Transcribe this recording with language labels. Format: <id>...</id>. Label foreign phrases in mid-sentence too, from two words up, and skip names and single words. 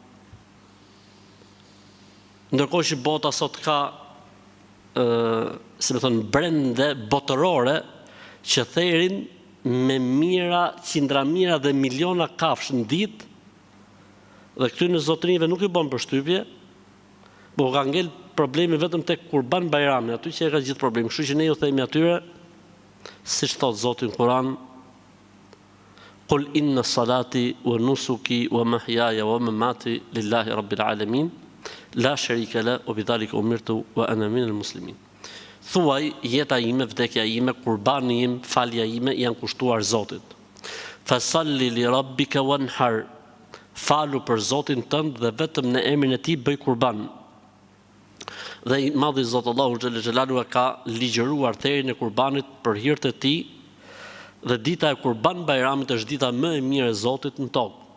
<sq>Ndërkohë që bota sot ka brende botërore që therin me mira, qindra mira dhe miliona kafshë në ditë dhe këtyre zotërinjve nuk i bën përshtypje, po ka ngel problemi vetëm tek Kurban Bayrami, aty që e ka gjithë problemi. Kështu që ne ju themi atyre, siç thot Zoti në Kur'an,</sq> <ar>قل إن صلاتي ونسكي ومحياي ومماتي لله رب العالمين لا شريك له وبذلك أمرت وأنا من المسلمين.</ar> <sq>Thuaj, jeta ime, vdekja ime, kurbani im, falja ime janë kushtuar Zotit.</sq> <ar>فصل لربك وانحر,</ar> <sq>falu për Zotin tënd dhe vetëm në emrin e tij bëj kurban. Dhe i madhi Zotë Allahu Xhelalu ka ligjëruar therrjen e kurbanit për hir të tij dhe dita e Kurban Bayramit është dita më e mirë e Zotit në tokë.</sq>